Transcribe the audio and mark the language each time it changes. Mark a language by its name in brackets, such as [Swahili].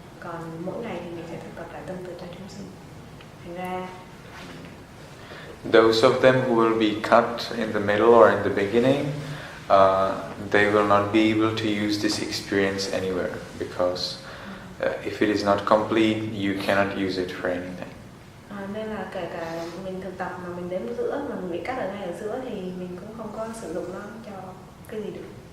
[Vietnamese] Còn mỗi ngày thì mình sẽ thực tập lại tâm từ cho chúng sinh. Thành ra [English] those of them who will be cut in the middle or in the beginning, they will not be able to use this experience anywhere, because if it is not complete, you cannot use it for anything. [Vietnamese] Nên là kể cả mình thực tập mà mình đến giữa, mà mình bị cắt ở ngay ở giữa thì mình cũng không có sử dụng nó cho cái gì được.